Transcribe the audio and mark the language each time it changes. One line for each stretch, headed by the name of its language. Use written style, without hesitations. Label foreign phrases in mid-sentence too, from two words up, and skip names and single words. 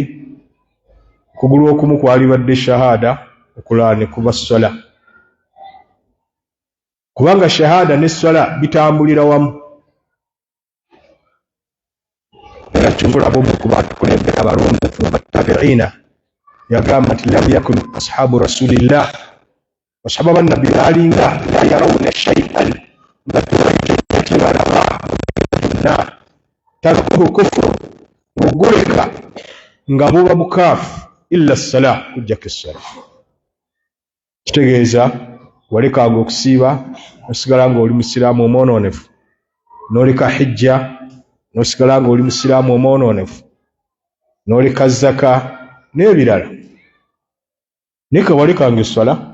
Ganda: Okugulu okumu kwalibadde shahada, okulala ne kuba swala. Kubanga shahada ne swala bitambulira wamu. Era kyongulaba omu ku batukulembera abalongofu abattabiina yagamba nti
Arabic: لم يكن أصحاب رسول الله,
Ganda: basahaba bannabbi baalinga
Arabic: لا يرون شيئا
Ganda: nga tebalaba byonna
Arabic: تركه كفر,
Ganda: oguleka nga buba bukaafu
Arabic: إلا الصلاة,
Ganda: kujjako essala. Kitegeeza walekanga okusiiba nosigala nga oli musiraamu omwonoonefu, n'oleka hijja nosigala nga oli musiraamu omwonoonefu, n'oleka zaka n'ebirala, naye kawalekanga essala.